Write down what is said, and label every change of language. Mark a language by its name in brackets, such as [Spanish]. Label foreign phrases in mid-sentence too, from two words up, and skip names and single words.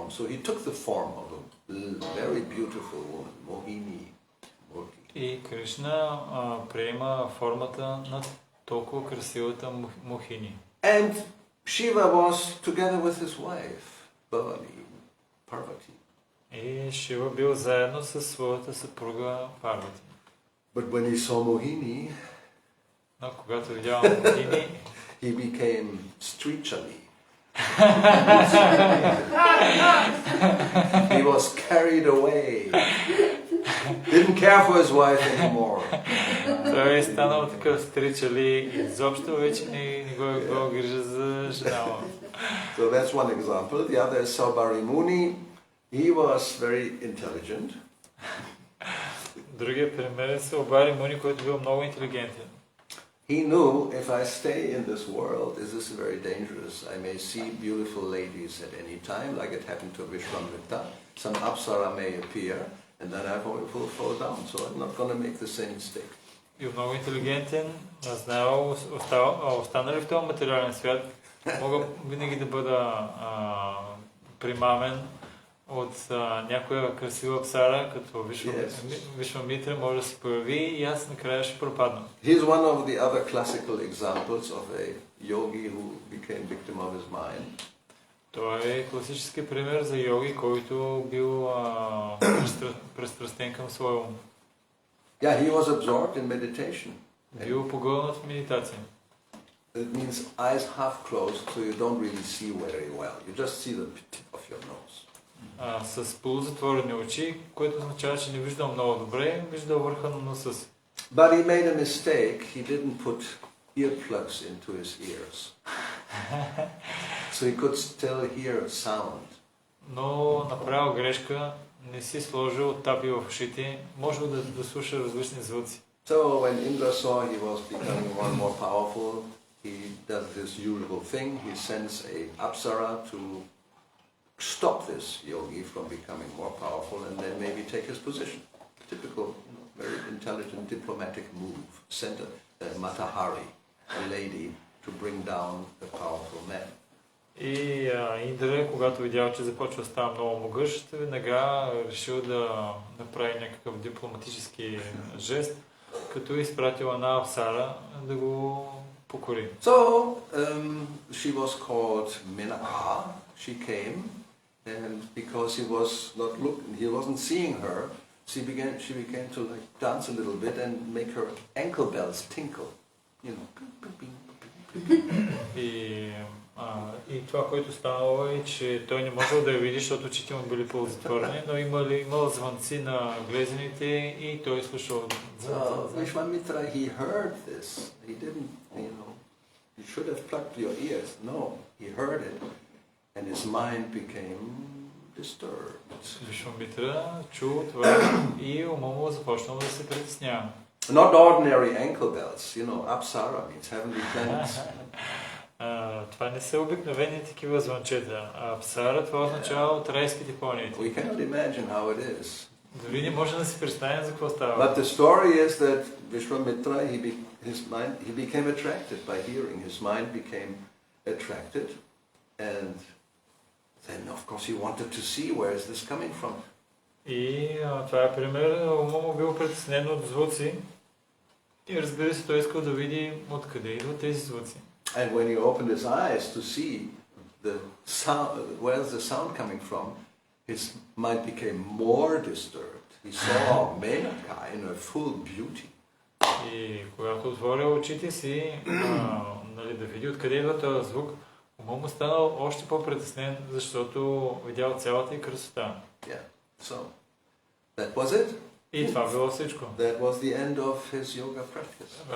[English] So he took the form of a very beautiful woman, Mohini. [Bulgarian] И Кришна приема формата на толкова красивата Мохини. [English] And Shiva was together with his wife, Parvati. [Bulgarian] И Шива бил заедно със своята съпруга Парвати. [English] But when he saw Mohini, [Bulgarian] Но когато видял Мохини, [English] he became street-chali. He was carried away. Didn't care for his wife anymore. [Bulgarian] той е станал такъв стричали и изобщо вече не го грижа за жена му. [English] So that's one example. The other is Saubhari Muni. He was very intelligent. [Bulgarian] Другия пример е Саубари Муни, който бил много интелигентен. [English] He knew if I stay in this world, this is very dangerous. I may see beautiful ladies at any time, like it happened to Vishwamitra. Some apsara may appear, and then I will fall down. So I'm not going to make the same mistake. [Bulgarian] И много интелигентен, знаел, останали в този материален свят, мога винаги да бъда примамен от някоя красива псара, като Вишвамитра може да се появи и аз накрая ще пропадна. [English] He's one of the other classical examples of a yogi who became victim of his mind. [Bulgarian] Той е класически пример за йоги, който бил пристрастен към своя ум. [English] Yeah, he was absorbed in meditation. [Bulgarian] Бил погълнат в медитация. [English] It means eyes half closed, so you don't really see very well. You just see the tip of your nose. [Bulgarian] С полузатворени очи, което означава, че не виждал много добре, виждал върха на носа си. [English] But he made a mistake. He didn't put earplugs into his ears. So he could still hear sound. [Bulgarian] Но направил грешка, не си сложил тапи в ушите, можел да слуша различни звуци. [English] So when Indra saw he was becoming more and more powerful, he does this usual thing. He sends a apsara to stop this yogi from becoming more powerful and then maybe take his position. Typical, very intelligent diplomatic move. Send a Matahari, a lady, to bring down the powerful man. [Bulgarian] И Индра, когато видял, че започва да става много могъщ, веднага решил да направи някакъв дипломатически жест, като изпратил една апсара да го покори. [English] So she was called Menaka. She came, and because he wasn't seeing her, she began to like dance a little bit and make her ankle bells tinkle. You know. [Bulgarian] И това, което станало е, че той не можел да я види, защото очите му били полузатворени, но имал звънци на глезените и той слушал звънци. [English] Vishwamitra, he heard this. He didn't, you should have plugged your ears. No, he heard it, and his mind became disturbed. [Bulgarian] Вишвамитра чул това и ума му започнал да се притеснява. [English] Not ordinary ankle bells, apsara means heavenly planets. [Bulgarian] Това не са обикновени такива звънчета, а апсара това означава от райските планети. [English] We cannot imagine how it is. [Bulgarian] Дори не може да си представим за какво става. [English] But the story is that Vishwamitra, he became attracted by hearing. His mind became attracted, and then of course he wanted to see where is this coming from. [Bulgarian] И това е пример, ума му бил притеснен от звуци и разбира се, той искал да види откъде идват тези звуци. [English] And when he opened his eyes to see the sound, where is the sound coming from, his mind became more disturbed. He saw Menaka in her full beauty. [Bulgarian] И когато отворил очите си, да види откъде идва този звук, ума му станал още по-притеснен, защото видял цялата и красота. [English] Yeah. So that was it. [Bulgarian] И това било всичко. [English] That was the end of his yoga practice.